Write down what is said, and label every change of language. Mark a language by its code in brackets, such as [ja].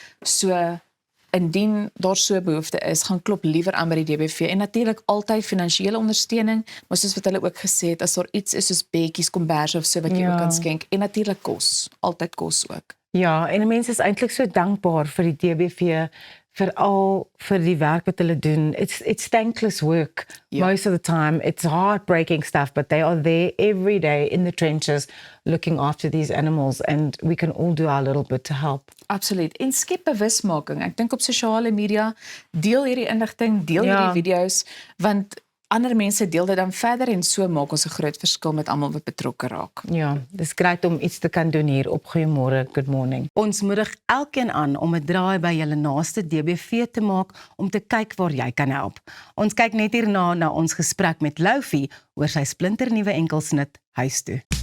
[af] So indien daar so behoefte is, gaan klop liewer aan by die DBV en natuurlik altyd finansiële ondersteuning, maar soos wat hulle ook gesê het, as daar iets is soos bekkies, komberse of so wat jy ook kan skenk, en natuurlik kos, altyd kos ook. Ja, en mense is eintlik so dankbaar vir die DBV, veral vir die werk wat hulle doen. [en] It's thankless work most of the time. It's heartbreaking stuff, but they are there every day in the trenches looking after these animals, and we can all do our little bit to help. [af] Absoluut. En skep bewusmaking. Ek dink op sosiale media, deel hierdie inligting, deel hierdie video's, want ander mense deel dit dan verder en so maak ons 'n groot verskil met almal wat betrokke raak. Ja, dis grait om iets te kan doen hier op Goeiemôre, Good Morning. Ons moedig elkeen aan om 'n draai by julle naaste DBV te maak om te kyk waar jy kan help. Ons kyk net hierna na ons gesprek met Loufie oor sy splinternuwe enkelsnit huis toe.